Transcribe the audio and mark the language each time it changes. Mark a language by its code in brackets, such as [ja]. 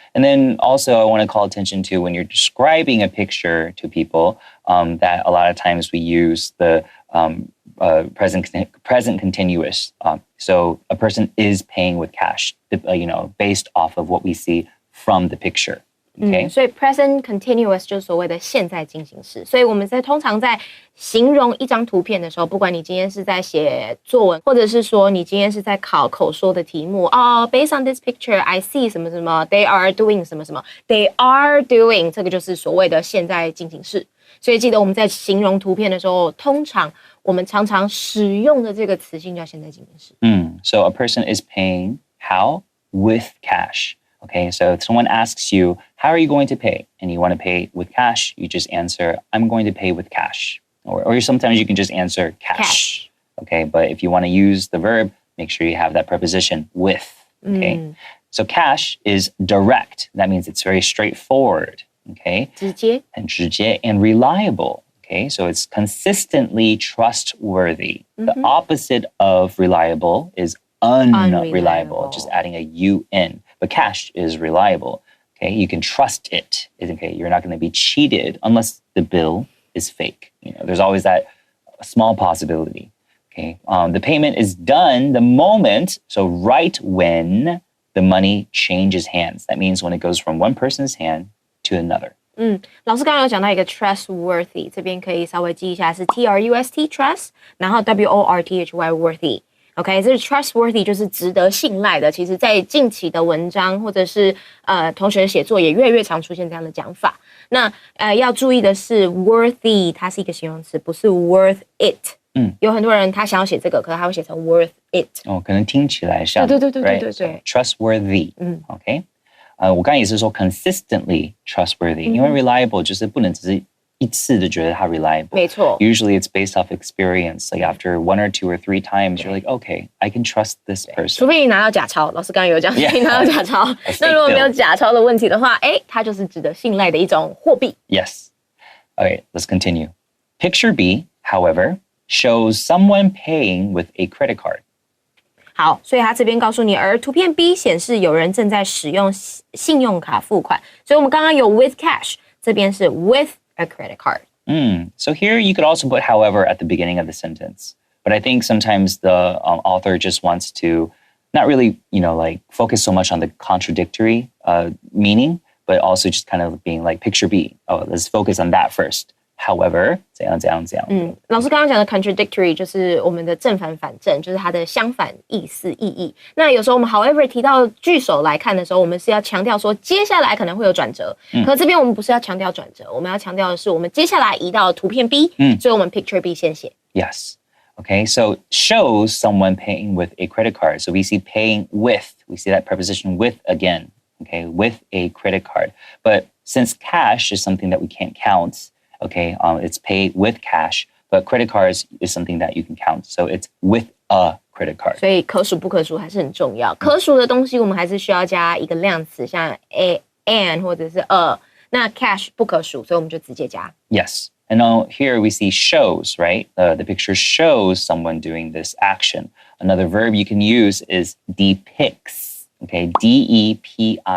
[en] And then also I want to call attention to when you're describing a picture to people, that a lot of times we use the present continuous. So a person is paying with cash, based off of what we see from the picture. Okay? [zh] 所以 present continuous 就是所谓的现在进行式。所以我们通常在形容一张图片的时候，不管你今天是在写作文，或者是说你今天是在考口说的题目， [en] based on this picture, I see [zh] 什么什么 ， [en] they are doing [zh] 什么什么 ，they are doing 这个就是所谓的现在进行式。所以记得我们在形容图片的时候，通常我们常常使用的这个词性叫现在进行式。 [en] So a person is paying how? With cash. Okay, so if someone asks you, how are you going to pay? And you want to pay with cash, you just answer, I'm going to pay with cash. Or sometimes you can just answer cash. Okay, but if you want to use the verb, make sure you have that preposition with. Okay, so cash is direct. That means it's very straightforward. Okay, [zh] 直接 [en] and reliable. Okay, so it's consistently trustworthy. The opposite of reliable is unreliable, just adding a U in. But cash is reliable. Okay, you can trust it. Okay, you're not going to be cheated unless the bill is fake. There's always that small possibility. Okay, the payment is done the moment, so right when the money changes hands. That means when it goes from one person's hand to another. [zh] 老师刚刚有讲到一个 trustworthy， 这边可以稍微记一下是 Trust trust， 然后 Worthy worthy。OK， 这是 trustworthy 就是值得信赖的。其实，在近期的文章或者是同学写作也越来越常出现这样的讲法。那要注意的是 worthy 它是一个形容词，不是 worth it。有很多人他想要写这个，可是他会写成 worth it。可能听起来像对。 [en] So, trustworthy。 [zh] OK。我刚才也是说 consistently trustworthy，因为 reliable 就是不能只是一次的觉得它 reliable。没错。 [en] Usually it's based off experience. Like after 1 or 2 or 3 times, you're like, okay, I can trust this person. [zh] 除非你拿到假钞，老师刚刚有讲，你拿到假钞。那如果没有假钞的问题的话，它就是值得信赖的一种货币。 [en] Yes. Okay, let's continue. Picture B, however, shows someone paying with a credit card. [zh] 好，所以他这边告诉你，而图片 B 显示有人正在使用信用卡付款，所以我们刚刚有 with cash， 这边是 [en] with a credit card. So here you could also put however at the beginning of the sentence. But I think sometimes the author just wants to not really, focus so much on the contradictory meaning, but also just kind of being like picture B. Oh, let's focus on that first. [zh] However, 怎样。老师刚刚讲的 contradictory 就是我们的正反反正，就是它的相反意义。那有时候我们 however 提到句首来看的时候，我们是要强调说接下来可能会有转折。可这边我们不是要强调转折，我们要强调的是我们接下来移到图片 B，所以我们 picture B 先写。 [en] Yes. Okay, so shows someone paying with a credit card. So we see paying with. We see that preposition with again. Okay, with a credit card. But since cash is something that we can't count, okay, it's paid with cash, but credit cards is something that you can count. So it's with a credit card. [zh] 所以可数不可数还是很重要。可数的东西我们还是需要加一个量词，像 an 或者是 a。那 cash 不可数，所以我们就直接加。 [en] Yes. And now here we see shows, right? The picture shows someone doing this action. Another verb you can use is depicts. Okay, D-E-P-I-C-T.